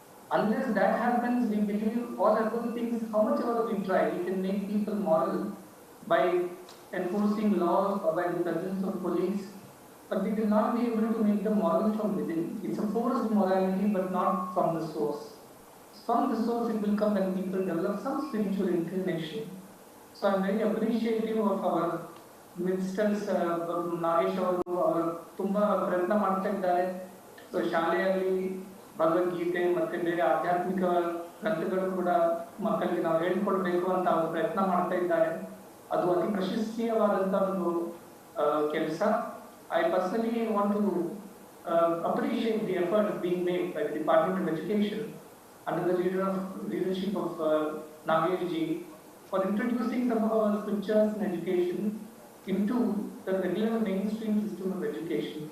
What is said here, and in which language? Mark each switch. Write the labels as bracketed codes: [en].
[en] Unless that happens, we believe all other things, how much ever we try, we can make people moral by enforcing laws or by the presence of police, but we will not be able to make them moral from within. It's a forced morality, but not from the source. From the source it will come when people develop some spiritual inclination. So I'm very appreciative of our ministers, Nagesh [kn] ಅವರು ತುಂಬಾ ಪ್ರಯತ್ನ ಮಾಡ್ತಾ ಇದ್ದಾರೆ. So ಶಾಲೆಯಲ್ಲಿ ಭಗವದ್ಗೀತೆ ಮತ್ತೆ ಬೇರೆ ಆಧ್ಯಾತ್ಮಿಕ ಗ್ರಂಥಗಳು ಕೂಡ ಮಕ್ಕಳಿಗೆ ನಾವು ಹೇಳ್ಕೊಡ್ಬೇಕು ಅಂತ ಅವರು ಪ್ರಯತ್ನ ಮಾಡ್ತಾ ಇದ್ದಾರೆ. ಅದು ಅತಿ ಪ್ರಶಸ್ತೀಯವಾದಂಥ ಒಂದು ಕೆಲಸ. [en] I personally want to appreciate the effort being made by the Department of Education under the leadership of Nagesh ji for introducing some of our scriptures and education into the regular mainstream system of education.